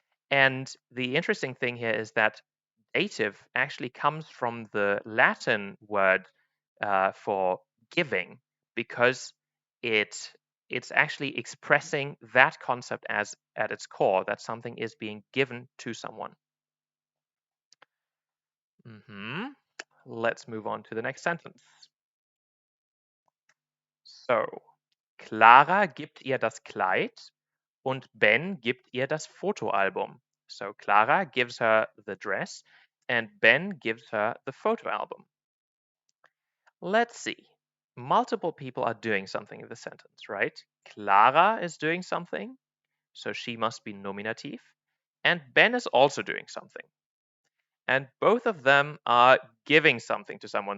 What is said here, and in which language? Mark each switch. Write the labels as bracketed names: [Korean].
[English] And the interesting thing here is that dative actually comes from the Latin word for giving because it's actually expressing that concept as at its core, that something is being given to someone. Let's move on to the next sentence. [German] So, Clara gibt ihr das Kleid und Ben gibt ihr das Fotoalbum. [English] So Clara gives her the dress and Ben gives her the photo album. Let's see. Multiple people are doing something in the sentence, right? Clara is doing something, so she must be nominative. And Ben is also doing something. And both of them are giving something to someone.